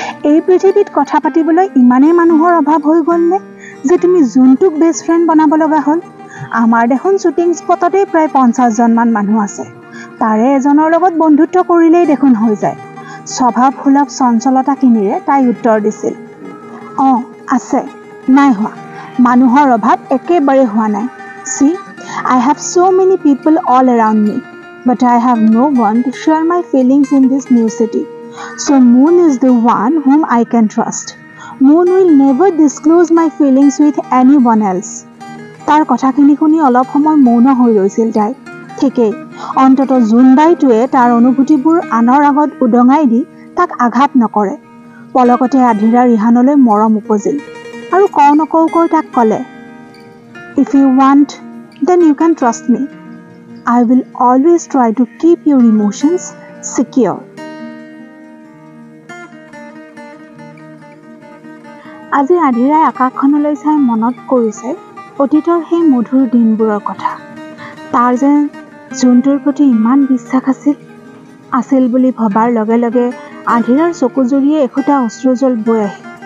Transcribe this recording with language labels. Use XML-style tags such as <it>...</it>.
<as>এই পৃথিৱীত কথা পাতিবলৈ ইমানেই মানুহৰ অভাৱ হৈ গ'লনে যে তুমি জোনটোক বেষ্ট ফ্ৰেণ্ড বনাব লগা হ'ল? আমাৰ দেখোন শ্বুটিং স্পটতেই প্ৰায় 50জনমান মানুহ আছে। তাৰে এজনৰ লগত বন্ধুত্ব কৰিলেই দেখোন হৈ যায়। স্বভাৱ সুলভ চঞ্চলতাখিনিৰে তাই উত্তৰ দিছিল। আছে, নাই হোৱা। মানুহৰ অভাৱ একেবাৰে হোৱা নাই।</as> <en>See, I have so many people all around me, but I have no one to share my feelings in this new city. So Moon is the one whom I can trust. Moon will never disclose my feelings with anyone else.</en> <as>তাৰ কথাখিনি শুনি অলপ সময় মৌন হৈ ৰৈছিল তাই। ঠিকেই, অন্ততঃ জোনবাইটোৱে তাৰ অনুভূতিবোৰ আনৰ আগত উদঙাই দি তাক আঘাত নকৰে। পলকতে আধিৰাৰ ইহানলৈ মৰম উপজিল আৰু কওঁ নকওঁকৈ তাক ক'লে,</as> <en>If you want, then you can trust me. I will always try to keep your emotions secure.</en> <as>আজি আধিৰাই আকাশখনলৈ চাই মনত কৰিছে অতীতৰ সেই মধুৰ দিনবোৰৰ কথা। তাৰ যে জোনটোৰ প্ৰতি ইমান বিশ্বাস আছিল বুলি ভবাৰ লগে লগে আধিৰাৰ চকুজুৰিয়ে এখুটা অশ্ৰুজল বৈ আহিল।</as>